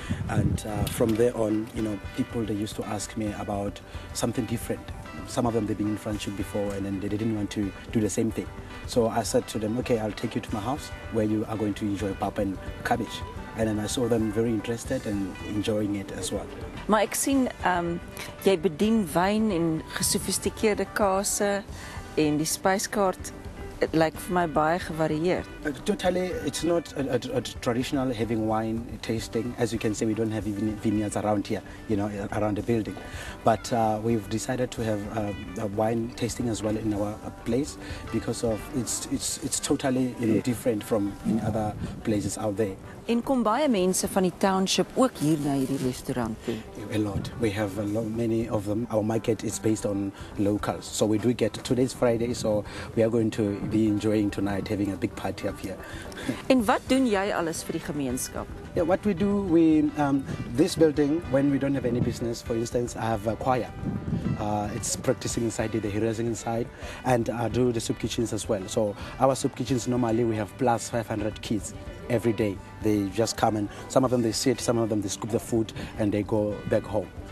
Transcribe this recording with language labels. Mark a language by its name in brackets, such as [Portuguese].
[English] And from there on, people, they used to ask me about something different. Some of them, they've been in Franschhoek before, and then they didn't want to do the same thing. So I said to them, okay, I'll take you to my house where you are going to enjoy pap and cabbage. And then I saw them very interested and enjoying it as well. [Afrikaans] Maar ek sien jy bedien wyn en gesofistikeerde kase en die spyskaart lyk vir my baie gevarieerd. [English] Totally, it's not a traditional having wine tasting. As you can see, we don't have vineyards around here, around the building. But we've decided to have a wine tasting as well in our place because of it's totally different from in other places out there. [Afrikaans] En kom baie mense van die township ook hier na hierdie restaurant toe? [English] A lot. We have many of them. Our market is based on locals. So we do get, today's Friday, so we are going to be enjoying tonight, having a big party up here. [Afrikaans] En wat doen jy alles vir die gemeenskap? [English] Yeah, what we do, this building, when we don't have any business, for instance, I have a choir. It's practicing inside, the rehearsing inside, and I do the soup kitchens as well. So our soup kitchens, normally we have plus 500 kids every day. They just come and some of them they sit, some of them they scoop the food and they go back home.